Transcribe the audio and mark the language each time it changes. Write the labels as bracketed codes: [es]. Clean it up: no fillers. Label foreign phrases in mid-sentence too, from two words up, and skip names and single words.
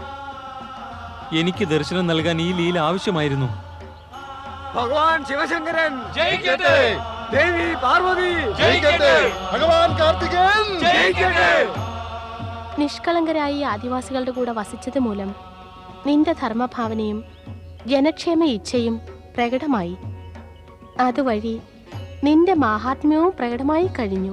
[ml] എനിക്ക് ദർശനം നൽകാൻ ഈ ലീല ആവശ്യമായിരുന്നു. ഭഗവാൻ ശിവശങ്കരൻ ജയ ജയ ദേവി പാർവതി ജയിക്കട്ടെ ഭഗവാൻ കാർത്തികേയൻ ജയിക്കട്ടെ. നിഷ്കളങ്കരായി ആദിവാസികളുടെ കൂടെ വസിച്ചത് മൂലം നിന്റെ ധർമ്മഭാവനയും ജനക്ഷേമ ഇച്ഛയും പ്രകടമായി. അതുവഴി നിന്റെ മാഹാത്മ്യവും പ്രകടമായി കഴിഞ്ഞു.